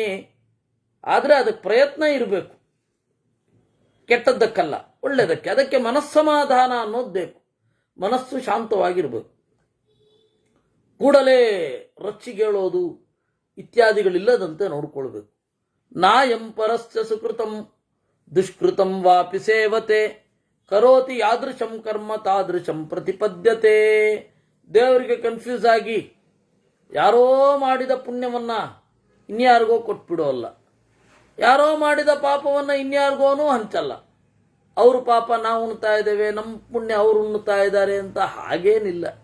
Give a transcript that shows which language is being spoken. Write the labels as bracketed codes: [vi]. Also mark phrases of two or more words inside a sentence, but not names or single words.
[kn] ಆದರೆ ಅದಕ್ಕೆ ಪ್ರಯತ್ನ ಇರಬೇಕು, ಕೆಟ್ಟದ್ದಕ್ಕಲ್ಲ, ಒಳ್ಳೆಯದಕ್ಕೆ. ಅದಕ್ಕೆ ಮನಸ್ಸಮಾಧಾನ ಅನ್ನೋದು ಬೇಕು. ಮನಸ್ಸು ಶಾಂತವಾಗಿರಬೇಕು. ಕೂಡಲೇ ರೊಚ್ಚಿಗೇಳೋದು ಇತ್ಯಾದಿಗಳಿಲ್ಲದಂತೆ ನೋಡಿಕೊಳ್ಬೇಕು. [sa] ನಾಯಂ ಪರಸ್ಯ ಸುಕೃತಂ ದುಷ್ಕೃತಂ ವಾಪಿ ಸೇವತೆ ಕರೋತಿ ಯಾದೃಶಂ ಕರ್ಮ ತಾದೃಶಂ ಪ್ರತಿಪದ್ಯತೆ. [kn] ದೇವರಿಗೆ ಕನ್ಫ್ಯೂಸ್ ಆಗಿ ಯಾರೋ ಮಾಡಿದ ಪುಣ್ಯವನ್ನ ಇನ್ಯಾರಿಗೋ ಕೊಟ್ಬಿಡೋಲ್ಲ, ಯಾರೋ ಮಾಡಿದ ಪಾಪವನ್ನ ಇನ್ಯಾರಿಗೋನೂ ಹಂಚಲ್ಲ. ಅವ್ರ ಪಾಪ ನಾವು ಉಣ್ತಾ ಇದ್ದೇವೆ, ನಮ್ಮ ಪುಣ್ಯ ಅವರು ಉಣ್ತಾ ಇದ್ದಾರೆ ಅಂತ ಹಾಗೇನಿಲ್ಲ.